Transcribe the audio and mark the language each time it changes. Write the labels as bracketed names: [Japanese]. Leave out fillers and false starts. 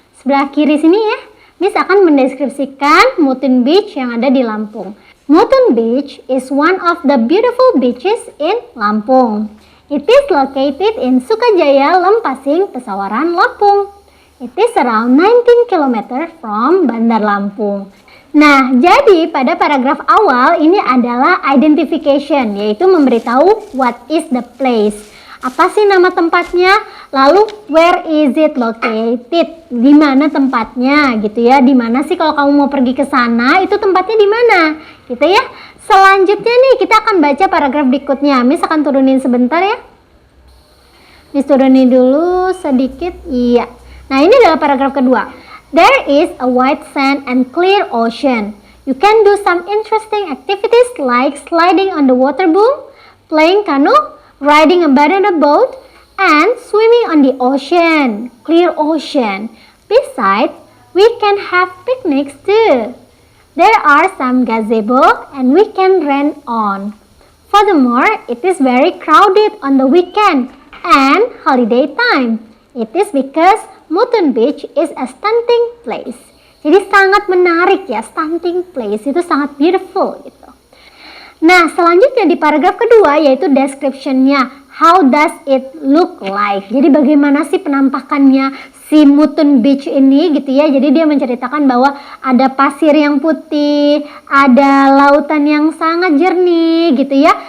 [Indonesian] Sebelah kiri sini ya, Miss akan mendeskripsikan Mutun Beach yang ada di Lampung. [English] Mutun Beach is one of the beautiful beaches in Lampung. It is located in Sukajaya, Lempasing, Pesawaran, Lampung. It is around 19 km from Bandar Lampung. [Indonesian] Nah, jadi pada paragraf awal ini adalah identification, yaitu memberitahu [English] what is the place. [Indonesian] Apa sih nama tempatnya? Lalu [English] where is it located? [Indonesian] Di mana tempatnya gitu ya? Di mana sih kalau kamu mau pergi ke sana, itu tempatnya di mana? Gitu ya. Selanjutnya nih kita akan baca paragraf berikutnya. Miss akan turunin sebentar ya. Miss turunin dulu sedikit. Iya. Nah, ini adalah paragraf kedua. [English] There is a white sand and clear ocean. You can do some interesting activities like sliding on the water boom, playing canoe, riding a banana boat, and swimming on the ocean, clear ocean. Besides, we can have picnics too. There are some gazebo and we can rent on. Furthermore, it is very crowded on the weekend and holiday time. It is because Mutun Beach is a stunning place. [Indonesian] Jadi sangat menarik ya, stunning place itu sangat beautiful gitu. Nah, selanjutnya di paragraf kedua yaitu description-nya. [English] How does it look like? [Indonesian] Jadi bagaimana sih penampakannya si Mutun Beach ini gitu ya. Jadi dia menceritakan bahwa ada pasir yang putih, ada lautan yang sangat jernih gitu ya.